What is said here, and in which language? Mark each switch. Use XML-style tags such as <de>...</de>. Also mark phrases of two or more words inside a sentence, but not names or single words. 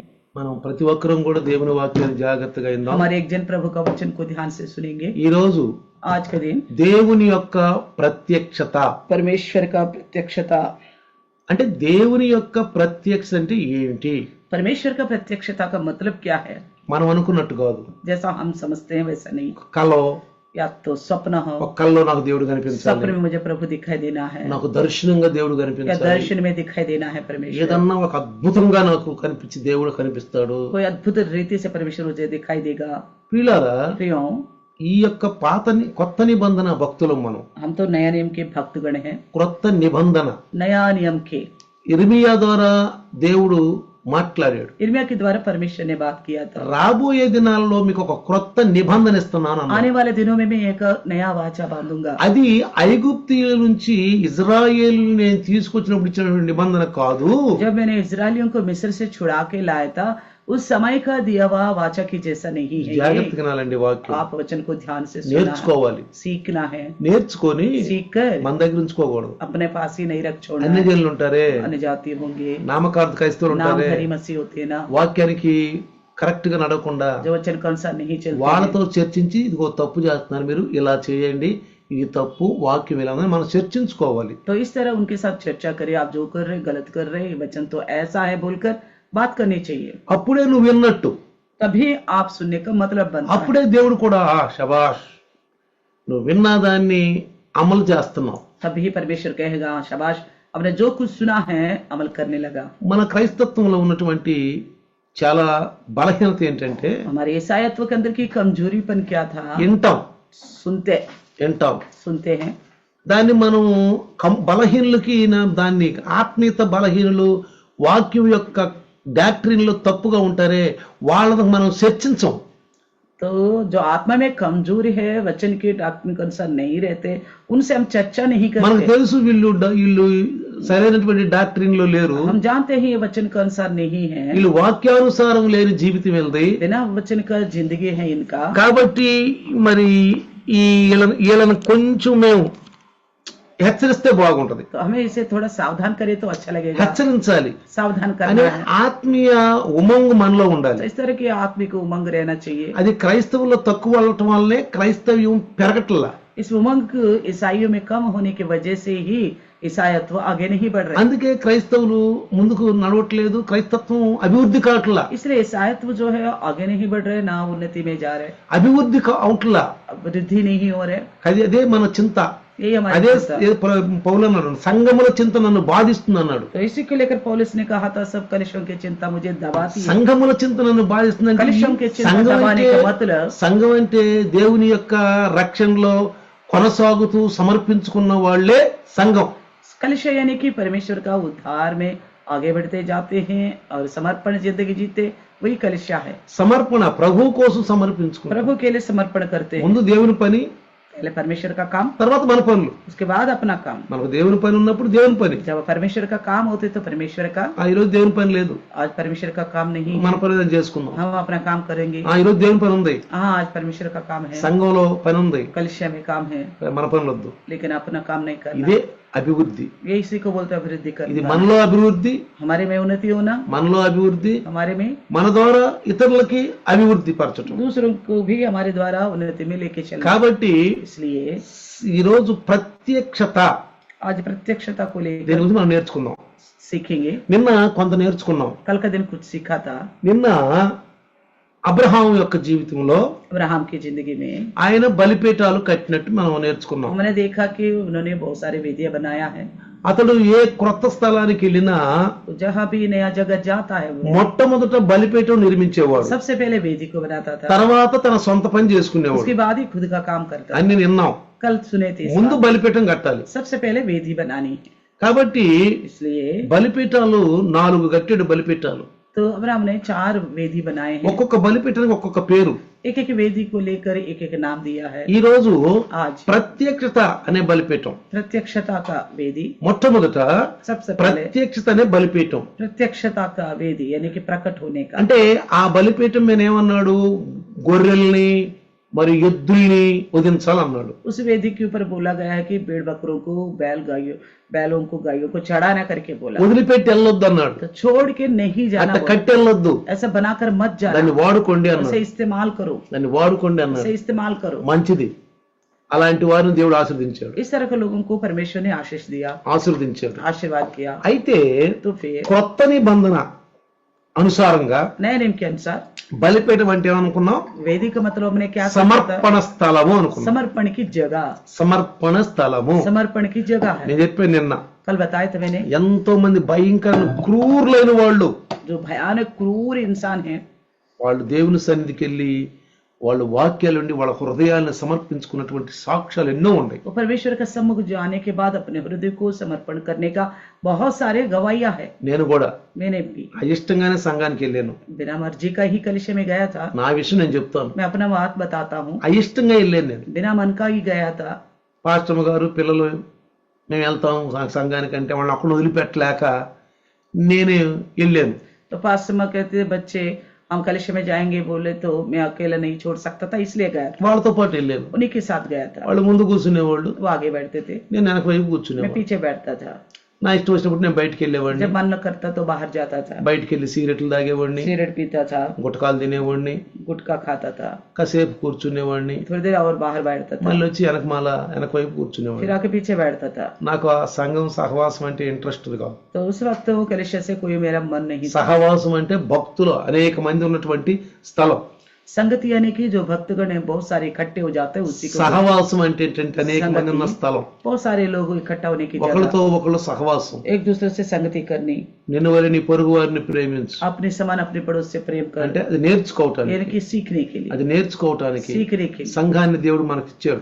<te>మనం ప్రతి ఒక్కరం కూడా దేవుని వాక్యాన్ని జాగ్రత్తగా విందాం.</te> <hi>हमारे एक जन प्रभु का वचन को ध्यान से सुनेंगे.</hi> <te>ఈ రోజు</te> <hi>आज का दिन</hi> <te>దేవుని యొక్క ప్రత్యక్షత.</te> <hi>परमेश्वर का प्रत्यक्षता.</hi> <te>అంటే దేవుని యొక్క ప్రత్యక్షత అంటే ఏంటి?</te> <hi>परमेश्वर का प्रत्यक्षता का मतलब क्या है?</hi> <te>మనం అనుకున్నట్టు కాదు.</te> <hi>जैसा हम समझते हैं वैसा नहीं.</hi> <te>కలో</te> <hi>या तो स्वप्न हो,</hi> <te>ఒక కల్లో నాకు దేవుడు కనిపించాలి,</te> <hi>स्वप्न में मुझे प्रभु दिखाई देना है,</hi> <te>నాకు దర్శనంగా దేవుడు</te> <hi>या</hi> <te>కనిపించాలి,</te> <hi>दर्शन में दिखाई देना है परमेश्वर,</hi> <te>ఏదన్నా ఒక అద్భుతంగా నాకు కనిపించి దేవుడు కనిపిస్తాడు.</te> <hi>कोई अद्भुत रीति से परमेश्वर मुझे दिखाई देगा.</hi> <te>ప్రియులారా,</te> <hi>प्रियो,</hi> <te>ఈ యొక్క కొత్త నిబంధన భక్తులం మనం.</te> <hi>हम तो नया नियम के भक्तगण हैं.</hi> <te>క్రొత్త నిబంధన</te> <hi>नया नियम के</hi> <te>ఇర్మియా ద్వారా దేవుడు మాట్లాడాడు.</te> <hi>इर्मिया के द्वारा परमेश्वर ने बात किया था.</hi> <te>రాబోయే దినాల్లో మీకు ఒక క్రొత్త నిబంధన ఇస్తున్నాను అన్నాడు.</te> <hi>आने वाले दिनों में मैं एक नया वाचा बांधूंगा.</hi> <te>అది ఐగుప్తీయుల నుంచి ఇజ్రాయేలు నేను తీసుకొచ్చినప్పుడు ఇచ్చినటువంటి నిబంధన కాదు.</te> <hi>जब मैंने इजरायलियों को मिस्र से छुड़ा के लाया था, उस समय का दिया हुआ वाचा की जैसा नहीं है.</hi> <te>జాగ్రత్తగా వినాలండి వాక్యం.</te> <hi>आप वचन को ध्यान से सुनना,</hi> <te>నేర్చుకోవాలి.</te> <hi>सीखना है.</hi> <te>నేర్చుకొని</te> <hi>सीखकर</hi> <te>మన దగ్గర ఉంచుకోకూడదు.</te> <hi>अपने पास ही नहीं रख छोड़ना.</hi> <te>అన్ని జనులు ఉంటారే,</te> <hi>अन्य जाति होंगे,</hi> <te>నామకార్థ క్రైస్తవులు ఉంటారే,</te> <hi>नामधारी मसीह होते हैं ना,</hi> <te>వాక్యానికి కరెక్ట్ గా నడవకుండా</te> <hi>जो वचन के अनुसार नहीं चलते</hi> <te>వాళ్ళతో చర్చించి ఇదిగో తప్పు చేస్తున్నారు, మీరు ఇలా చేయండి, ఇది తప్పు, వాక్యం ఇలా ఉందని మనం చర్చించుకోవాలి.</te> <hi>तो इस तरह उनके साथ चर्चा करें. आप जो कर रहे गलत कर रहे, वचन तो ऐसा है बोलकर बात करनी चाहिए.</hi> <te>అప్పుడే నువ్వు విన్నట్టు,</te> <hi>तभी आप सुनने का मतलब बनता है.</hi> <te>అప్పుడే దేవుడు కూడా శబాష్ నువ్వు విన్నా దాన్ని అమలు చేస్తున్నావు.</te> <hi>तभी परमेश्वर कहेगा शाबाश, आपने जो कुछ सुना है अमल करने लगा.</hi> <te>మన క్రైస్తత్వంలో ఉన్నటువంటి చాలా బలహీనత ఏంటంటే</te> <hi>हमारे ईसाईत्व के अंदर की कमजोरीपन क्या था?</hi> <te>వింటాం</te> <hi>विंटाम सुनते हैं.</hi> <te>దాన్ని మనం బలహీనులకి దాన్ని ఆత్మీయత బలహీనులు వాక్యం యొక్క డాక్ట్రిన్లో తప్పుగా ఉంటారే వాళ్ళని మనం చర్చించం.</te> <hi>तो जो आत्मा में कमजोरी है, वचन के डॉक्ट्रिन के अनुसार नहीं रहते, उनसे हम चर्चा नहीं</hi> <te>మనకు</te> <hi>करते.</hi> <te>తెలుసు వీళ్ళు సరైనటువంటి డాక్ట్రిన్ లో లేరు,</te> <hi>हम जानते हैं ये वचन के अनुसार नहीं है,</hi> <te>వీళ్ళు వాక్యానుసారం లేని జీవితం వెళ్ది.</te> <hi>बिना वचन का जिंदगी है इनका.</hi> <te>కాబట్టి మరి వీళ్ళని కొంచెం మేము హెచ్చరిస్తే బాగుంటది.</te> <hi>तो हमें इसे थोड़ा सावधान करें तो अच्छा लगेगा.</hi> <te>హెచ్చరించాలి</te> <hi>सावधान</hi> <te>అనే</te> <hi>करना है.</hi> <te>ఆత్మీయ ఉమంగు మనలో</te> <hi>तो</hi> <te>ఉండాలి.</te> <hi>इस तरह की आत्मिक उमंग रहना चाहिए.</hi> <te>అది క్రైస్తవుల్లో తక్కువ అవటం వల్లనే క్రైస్తవ్యం పెరగట్లా.</te> <hi>इस उमंग ईसाइयों में कम होने की वजह से ही ईसाईत्व आगे नहीं बढ़ रहे.</hi> <te>అందుకే క్రైస్తవులు ముందుకు నడవట్లేదు, క్రైస్తత్వం అభివృద్ధి కావట్లా.</te> <hi>इसलिए ईसाईत्व जो है आगे नहीं बढ़ रहे, ना उन्नति में जा रहे,</hi> <te>అభివృద్ధి అవట్లా.</te> <hi>वृद्धि नहीं हो रहे.</hi> <te>అదే మన చింత.</te> <hi>यही हमारी</hi> <te>అదే</te> <hi>चिंता.</hi> <te>పౌలు అన్నాడు, సంఘముల చింత నన్ను బాధిస్తుంది అన్నాడు.</te> <hi>तो इसी को लेकर पौलुस ने कहा था, सब कलिशों की चिंता मुझे दबाती है.</hi> <te>సంఘముల చింత నన్ను బాధిస్తుంది అంటే</te> <hi>कलिशों की चिंता दबाने का मतलब,</hi> <te>సంఘం అంటే దేవుని యొక్క రక్షణలో కొనసాగుతూ సమర్పించుకున్న వాళ్లే సంఘం.</te> <hi>कलिश यानी कि परमेश्वर का उद्धार में आगे बढ़ते जाते हैं और समर्पण जिंदगी जीते, वही कलिशा है.</hi> <te>సమర్పణ ప్రభు కోసం సమర్పించుకున్నాం.</te> <hi>प्रभु के लिए समर्पण करते हैं.</hi> <te>ముందు దేవుని పని,</te> <hi>पहले परमेश्वर का काम,</hi> <te>తర్వాత మన పనులు.</te> <hi>उसके बाद अपना काम.</hi> <te>మనకు దేవుని పని ఉన్నప్పుడు దేవుని పని.</te> <hi>जब परमेश्वर का काम होते तो परमेश्वर का.</hi> <te>ఈ రోజు దేవుని పని లేదు,</te> <hi>आज परमेश्वर का काम नहीं</hi> <te>మన</te> <hi>है,</hi> <te>పని ఏదైనా చేసుకుందాం.</te> <hi>हम अपना काम करेंगे.</hi> <te>ఈ రోజు దేవుని పని ఉంది,</te> <hi>हाँ, आज परमेश्वर का काम है,</hi> <te>సంఘంలో పని ఉంది,</te> <hi>कलिशा में काम है,</hi> <te>మన పనులు వద్దు.</te> <hi>लेकिन अपना काम नहीं करना.</hi> <te>ఇదే అభివృద్ధి.</te> <hi>ये इसी को बोलते हैं अभिवृद्धि</hi> <te>ఇది</te> <hi>करना.</hi> <te>మనలో అభివృద్ధి,</te> <hi>हमारे में उन्नति होना,</hi> <te>మనలో అభివృద్ధి,</te> <hi>हमारे में</hi> <te>మన ద్వారా ఇతరులకి అభివృద్ధి పరచటం.</te> <hi>दूसरों को भी हमारे द्वारा उन्नति में लेके चलना.</hi> <te>కాబట్టి</te> <hi>इसलिए</hi> <te>ఈ రోజు ప్రత్యక్షత</te> <hi>आज प्रत्यक्षता को</hi> <te>దీని</te> <hi>लेकर</hi> <te>గురించి మనం నేర్చుకుందాం.</te> <hi>सीखेंगे.</hi> <te>నిన్న కొంత నేర్చుకున్నాం.</te> <hi>कल का दिन कुछ सीखा था.</hi> <te>నిన్న అబ్రహాం యొక్క జీవితంలో</te> <hi>अब्राहम की जिंदगी में</hi> <te>ఆయన బలిపీఠాలు కట్టినట్టు మనం నేర్చుకున్నాం.</te> <hi>हमने देखा कि उन्होंने बहुत सारे वेदियां बनाया है.</hi> <te>అతడు ఏ క్రొత్త స్థలానికి వెళ్ళినా</te> <hi>तो जहाँ भी नया जगह जाता है वो</hi> <te>మొట్టమొదట బలిపీఠం నిర్మించేవాడు,</te> <hi>सबसे पहले वेदी को बनाता था,</hi> <te>తర్వాత తన సొంత పని చేసుకునేవాడు.</te> <hi>उसके बाद ही खुद का काम करता था.</hi> <te>అన్ని విన్నాం.</te> <hi>कल सुने थे इस</hi> <te>ముందు</te> <hi>बात.</hi> <te>బలిపీఠం కట్టాలి.</te> <hi>सबसे पहले वेदी बनानी है.</hi> <te>కాబట్టి</te> <hi>इसलिए</hi> <te>బలిపీఠాలు 4 కట్టాడు. బలిపీఠాలు</te> <hi>तो अब्राहम ने 4 वेदी बनाए हैं.</hi> <te>ఒక్కొక్క బలిపీఠానికి ఒక్కొక్క పేరు.</te> <hi>एक एक वेदी को लेकर एक एक नाम दिया है.</hi> <te>ఈ రోజు</te> <hi>आज</hi> <te>ప్రత్యక్షత అనే బలిపీఠం.</te> <hi>प्रत्यक्षता का वेदी,</hi> <te>మొట్టమొదట</te> <hi>सबसे पहले</hi> <te>ప్రత్యక్షత అనే బలిపీఠం.</te> <hi>प्रत्यक्षता का वेदी यानी कि प्रकट होने का.</hi> <te>అంటే ఆ బలిపీఠం మీద ఏమన్నాడు, గొర్రెల్ని మరి ఎద్దుల్ని వధించాలన్నాడు.</te> <hi>उस वेदी के ऊपर बोला गया है कि भेड़ बकरों को बैलों को गायों को चढ़ाना करके बोला,</hi> <te>వదిలిపెట్టి వెళ్ళొద్దు అన్నాడు.</te> <hi>तो छोड़ के नहीं जाना</hi> <te>అట్లా</te> <hi>बोला।</hi> <te>కట్టి వెళ్ళొద్దు,</te> <hi>ऐसा बनाकर मत जाना,</hi> <te>దాన్ని వాడుకోండి</te> <hi>उसे</hi> <te>అన్నాడు.</te> <hi>इस्तेमाल करो,</hi> <te>దాన్ని వాడుకోండి అన్నాడు.</te> <hi>उसे इस्तेमाल करो।</hi> <te>మంచిది. అలాంటి వారిని దేవుడు ఆశీర్వదించాడు.</te> <hi>इस तरह के लोगों को परमेश्वर ने आशीष दिया,</hi> <te>ఆశీర్వదించాడు.</te> <hi>आशीर्वाद किया।</hi> <te>అయితే</te> <hi>तो फिर</hi> <te>కొత్త నిబంధన అనుసారంగా</te> <hi>नए नियम के अनुसार</hi> <te>బలిపీఠం అంటే ఏమనుకున్నాం?</te> <hi>वेदी का मतलब हमने क्या समझा था?</hi> <te>సమర్పణ స్థలము అనుకున్నాం.</te> <hi>समर्पण की जगह,</hi> <te>సమర్పణ స్థలము</te> <hi>समर्पण की जगह है।</hi> <te>నేను చెప్పాను నిన్న.</te> <hi>कल बताया था मैंने,</hi> <te>ఎంతో మంది భయంకర క్రూరులైన వాళ్ళు</te> <hi>जो भयानक क्रूर इंसान है,</hi> <te>వాళ్ళు దేవుని సన్నిధికి వెళ్ళి వాళ్ళు వాక్యాలు ఉండి వాళ్ళ హృదయాలను సమర్పించుకున్నటువంటి సాక్ష్యాలు ఎన్నో ఉన్నాయి.</te> <hi>वो परमेश्वर का सम्मुख जाने के बाद अपने हृदय को समर्पण करने का बहुत सारे गवाहियां है।</hi> <te>నేను కూడా</te> <hi>मैंने भी</hi> <te>అయిష్టంగానే సంఘానికి వెళ్ళాను.</te> <hi>बिना मर्जी का ही कलिशे में गया था।</hi> <te>నా విషయం నేను చెప్తాను.</te> <hi>मैं अपना बात बताता हूँ,</hi> <te>అయిష్టంగా వెళ్ళాను నేను.</te> <hi>बिना मन का ही गया था।</hi> <te>పాస్టర్ గారు పిల్లలు మేము వెళ్తాం సంఘానికి అంటే వాళ్ళని అక్కడ వదిలిపెట్టలేక నేనే వెళ్ళాను.</te> <hi>तो पास्टर माँ कहते थे बच्चे हम कलिशे में जाएंगे बोले, तो मैं अकेला नहीं छोड़ सकता था, इसलिए गया था।</hi> <te>వాళ్ళతో పాటు వెళ్ళాను.</te> <hi>उन्हीं के साथ गया था।</hi> <te>వాళ్ళు ముందు కూర్చునేవాళ్ళు,</te> <hi>वो आगे बैठते थे,</hi> <te>నేను వెనక వైపు</te> <hi>मैं</hi> <te>కూర్చునేవాడు.</te> <hi>पीछे बैठता था।</hi> <te>నా ఇష్టం వచ్చినప్పుడు నేను బయటికి వెళ్ళేవాడిని.</te> <hi>जब मन न करता तो बाहर जाता था,</hi> <te>బయటికి వెళ్ళి సిగరెట్లు తాగేవాడిని,</te> <hi>सिगरेट पीता था,</hi> <te>గుటకాలు తినేవాడిని,</te> <hi>गुटखा खाता था,</hi> <te>కాసేపు కూర్చునేవాడిని,</te> <hi>थोड़ी देर और बाहर बैठता था,</hi> <te>మళ్ళీ వచ్చి వెనక వైపు కూర్చునేవాడిని.</te> <hi>फिर आके पीछे बैठता था।</hi> <te>నాకు ఆ సంఘం సహవాసం అంటే ఇంట్రెస్ట్ కాదు.</te> <hi>तो उस वक्त वो कलिशे से कोई मेरा मन नहीं था।</hi> <te>సహవాసం అంటే భక్తులు అనేక మంది ఉన్నటువంటి స్థలం.</te> <hi>संगति यानी कि जो भक्तगण है बहुत सारे इकट्ठे हो जाते हैं, उसी को</hi> <te>సహవాసం అంటే ఏంటంటే అనేక మంది ఉన్న స్థలం.</te> <hi>बहुत सारे लोग इकट्ठा होने की जगह,</hi> <te>ఒకరితో ఒకళ్ళు సహవాసం.</te> <hi>एक दूसरे से संगति करनी,</hi> <te>నిన్ను వరి నీ పొరుగు వారిని ప్రేమించు</te> <hi>अपने समान अपने पड़ोस से प्रेम</hi> <te>అంటే</te> <hi>कर,</hi> <te>అది నేర్చుకోవటానికి.</te> <hi>यानी कि सीखने के लिए,</hi> <te>అది నేర్చుకోవటానికి</te> <hi>सीखने के लिए</hi> <te>సంఘాన్ని దేవుడు మనకి ఇచ్చాడు,</te>